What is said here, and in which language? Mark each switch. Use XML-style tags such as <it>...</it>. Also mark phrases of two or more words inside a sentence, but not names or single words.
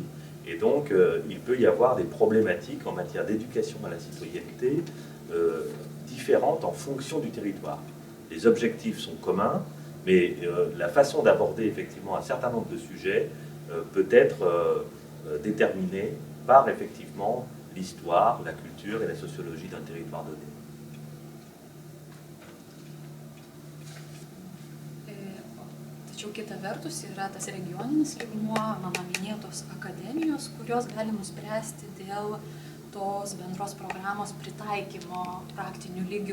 <fr>Et donc, il peut y avoir des problématiques en matière d'éducation à la citoyenneté différentes en fonction du territoire. Les objectifs sont communs, mais la façon d'aborder effectivement un certain nombre de sujets peut être déterminée par effectivement l'histoire, la culture et la sociologie d'un territoire donné.</fr> <lt>Tačiau kita vertus yra tas regioninis lygmuo, mano minėtos akademijos, kurios gali nuspręsti dėl tos bendros programos pritaikymo praktiniu lygiu.</lt>